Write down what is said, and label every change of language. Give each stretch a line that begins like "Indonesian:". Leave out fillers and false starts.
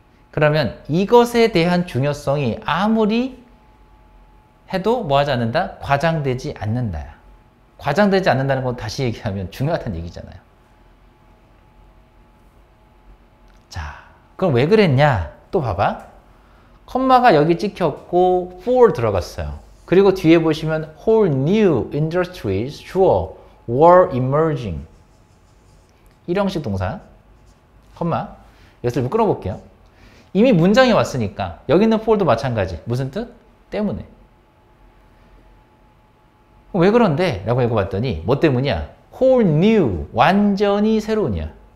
Korean: 그러면 이것에 대한 중요성이 아무리 해도 뭐 하지 않는다? 과장되지 않는다. 과장되지 않는다는 건 다시 얘기하면 중요하다는 얘기잖아요. 자, 그럼 왜 그랬냐? 또 봐봐. 컴마가 여기 찍혔고 for 들어갔어요. 그리고 뒤에 보시면
English: whole new industries 주어 were emerging.
Korean: 일형식 동사 컴마 여기서 좀 끌어볼게요. 이미 문장이 왔으니까 여기 있는 for도 마찬가지. 무슨 뜻? 때문에. 왜 그런데? 라고 읽어봤더니 뭐 때문이야?
English: whole new
Korean: 완전히 새로운이야.